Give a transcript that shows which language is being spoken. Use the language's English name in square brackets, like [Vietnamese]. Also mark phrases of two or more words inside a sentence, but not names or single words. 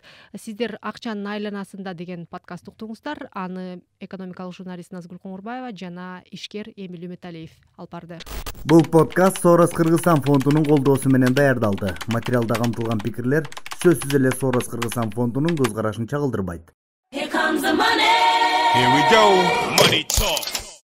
[Kyrgyz] Сиздер акчанын айланасында деген подкаст уктуңуздар. Аны экономикалык журналист Назгүл Коңурбаева жана ишкер Эмил Үмүталиев алып барды. Бул подкаст Сорос Кыргызстан фондунун колдоосу менен даярдалды. Материалда камтылган пикирлер сөзсүз эле Сорос Кыргызстан фондунун көз карашын чагылдырбайт. [English] Here comes the money. Here we go. Money talk.